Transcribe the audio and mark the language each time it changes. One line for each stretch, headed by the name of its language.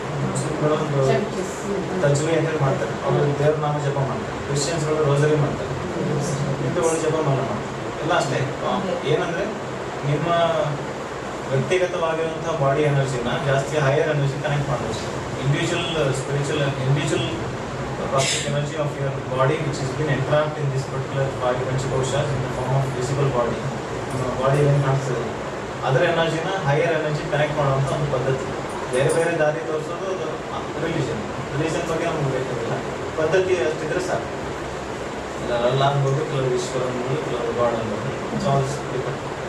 Kannada: ಮುಸ್ಲಿಮ್ಗಳು ಒಂದು ತಜ್ವಿ ಅಂತೇಳಿ ಮಾಡ್ತಾರೆ, ಅವರು ದೇವ್ರ ನಾಮ ಜಪ ಮಾಡ್ತಾರೆ. ಕ್ರಿಶ್ಚಿಯನ್ಸ್ಗಳು ರೋಸರಿ ಮಾಡ್ತಾರೆ, ಹಿಂದೂಗಳು ಜಪ ಮಾಡಲ್ಲ. ಎಲ್ಲ ಅಷ್ಟೇ. ಏನಂದರೆ ನಿಮ್ಮ ವ್ಯಕ್ತಿಗತವಾಗಿರುವಂಥ ಬಾಡಿ ಎನರ್ಜಿನ ಜಾಸ್ತಿ ಹೈಯರ್ ಎನರ್ಜಿ ಕನೆಕ್ಟ್ ಮಾಡಬೇಕು.
English: Individual cosmic energy of your body which has been entrapped in this particular 5 panchakoshas in the form of visible body.
Kannada: ನಿಮ್ಮ ಬಾಡಿ ಏನು ಕಾಣಿಸ್ತದೆ ಅದರ ಎನರ್ಜಿನ ಹೈಯರ್ ಎನರ್ಜಿ ಕನೆಕ್ಟ್ ಮಾಡುವಂಥ ಒಂದು ಪದ್ಧತಿ. ಬೇರೆ ಬೇರೆ ದಾರಿ ತೋರಿಸೋದು ಅದು ರಿಲಿಜನ್ ಬಗ್ಗೆ ನಮ್ಗೆ ಬೇಕಾಗಿಲ್ಲ, ಪದ್ಧತಿ ಅಷ್ಟಿದ್ರೆ ಸಾಕು. ಇಲ್ಲ ಅನ್ಬೋದು, ಕೆಲವರು ಈಶ್ವರ ಅನ್ಬೋದು, ಕೆಲವರು ಗಾಡ್ ಅನ್ಬೋದು.
English: It's all different.